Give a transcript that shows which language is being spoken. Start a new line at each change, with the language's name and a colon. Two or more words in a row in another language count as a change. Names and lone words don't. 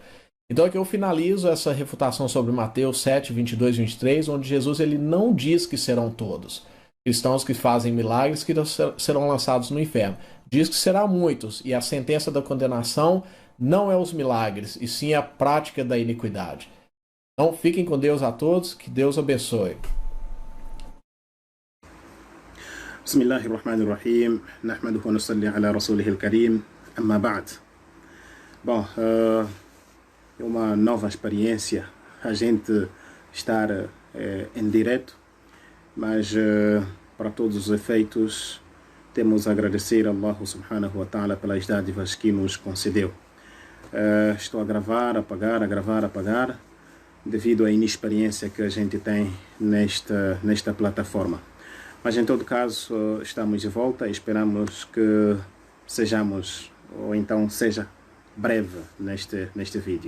Portuguese: Então aqui eu finalizo essa refutação sobre Mateus 7, 22 e 23, onde Jesus ele não diz que serão todos cristãos que fazem milagres que serão lançados no inferno. Diz que será muitos, e a sentença da condenação não é os milagres, e sim a prática da iniquidade. Então fiquem com Deus a todos, que Deus abençoe.
Arabic: بسم الله الرحمن الرحيم. نحمده ونصلي على رسوله الكريم. أما بعد.
Portuguese: Bom, é uma nova experiência a gente estar em direto, mas para todos os efeitos temos a agradecer a Allah
Arabic: سبحانه وتعالى
Portuguese: pelas dádivas que nos concedeu. Estou a gravar, a apagar, devido à inexperiência que a gente tem nesta plataforma. Mas em todo caso estamos de volta e esperamos que sejamos, ou então seja breve neste vídeo.